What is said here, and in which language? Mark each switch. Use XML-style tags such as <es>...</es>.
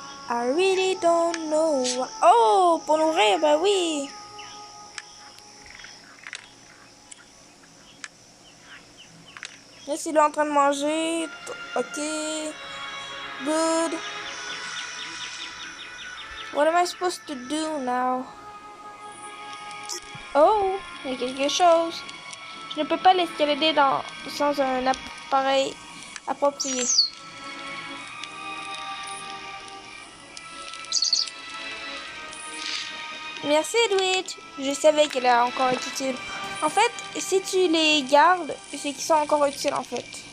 <en>I really don't know. Oh, pour nourrir, bah oui.</en> <fr>Là, c'est là en train de manger.</fr> <en>Ok. Good. What am I supposed to do now?</en> <fr>Oh, il y a quelque chose. Je ne peux pas l'escalader sans un appareil approprié. Merci Edwidge. Je savais qu'elle allait encore être utile. En fait, si tu les gardes, c'est qu'ils sont encore utiles en fait.</fr>